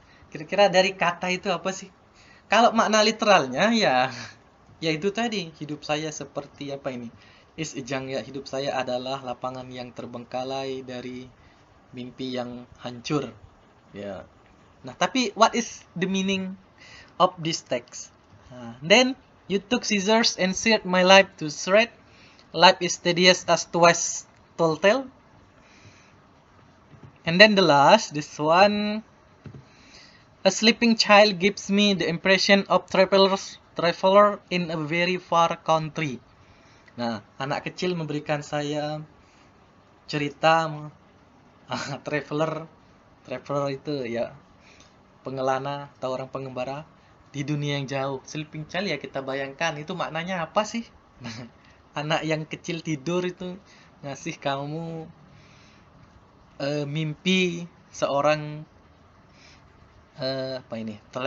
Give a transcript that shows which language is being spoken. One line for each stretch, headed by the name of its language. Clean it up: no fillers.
Indonesian: Kira-kira dari kata itu apa sih? Kalau makna literalnya ya itu tadi, hidup saya seperti apa ini?
English: Is a junkyard,
Indonesian: hidup saya adalah lapangan yang terbengkalai dari mimpi yang hancur. Ya. Nah, tapi
English: what is the meaning of this text? Then you took scissors and sheared my life to shreds. Life is tedious as twice told tale. And then the last, this one, a sleeping child gives me the impression of traveler in a very far country.
Indonesian: Nah, anak kecil memberikan saya cerita traveler itu ya pengelana atau orang pengembara di dunia yang jauh. Sleeping child ya kita bayangkan itu maknanya apa sih? Anak yang kecil tidur itu ngasih kamu mimpi seorang apa ini?